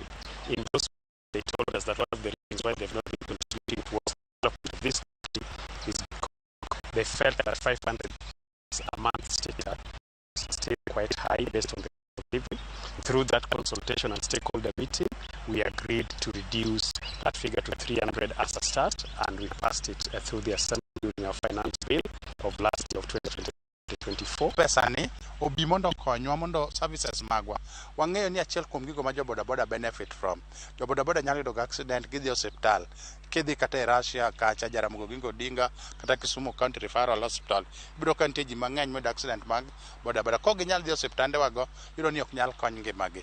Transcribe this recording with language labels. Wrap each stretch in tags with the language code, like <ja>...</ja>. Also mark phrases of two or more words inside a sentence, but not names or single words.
<en>In those, they told us that one of the reasons why they've not been contributing towards this county is because they felt that 500 a month stayed quite high based on the living. Through that consultation and stakeholder meeting, we agreed to reduce that figure to 300 as a start, and we passed it through the Assembly during our finance bill of last year of 2024.</en> <luo>Pesani obi mondo konywa mondo services magwa wang'eyo ni achiel kuom gigo ma joboda boda</luo> <en>benefit from.</en> <luo>Joboda boda nyalo yudo accident gidhi hospital, kidhi kata e Russia kacha Jaramogi Oginga Odinga kata Kisumu County Referral Hospital, ibiro ka nitie ji mang'eny moyudo accident mag boda boda, ko ginyal dhi osiptande wago iyudo ni ok nyal kony ngimagi.</luo>